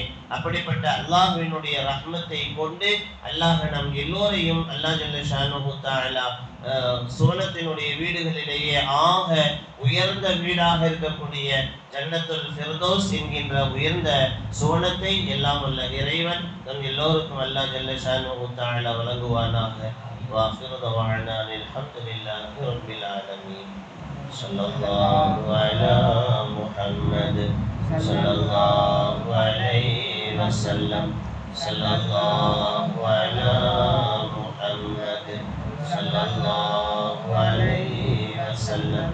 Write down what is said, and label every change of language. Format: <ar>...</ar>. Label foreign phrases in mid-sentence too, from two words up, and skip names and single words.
<ta>அப்படிப்பட்ட அல்லாஹ்வினுடைய ரஹ்மத்தை கொண்டு அல்லாஹ் நம் எல்லோரையும்</ta> <ar>الله جل شأنه تعالى</ar> <ta>சுவனத்தினுடைய வீடுகளிலேயே ஆக உயர்ந்த வீடாக இருக்கக்கூடிய ஜன்னத்துல் ஃபிர்தௌஸ் என்கின்ற உயர்ந்த சுவனத்தை எல்லாம் உள்ள இறைவன் நம் எல்லோருக்கும்</ta> <ar>الله جل شأنه تعالى</ar> <ta>வழங்குவானாக.</ta> <ar>وآخر دعوانا الحمد لله رب العالمين. صلى الله على محمد صلى الله عليه وسلم. صلى الله على محمد صلى الله عليه وسلم.</ar>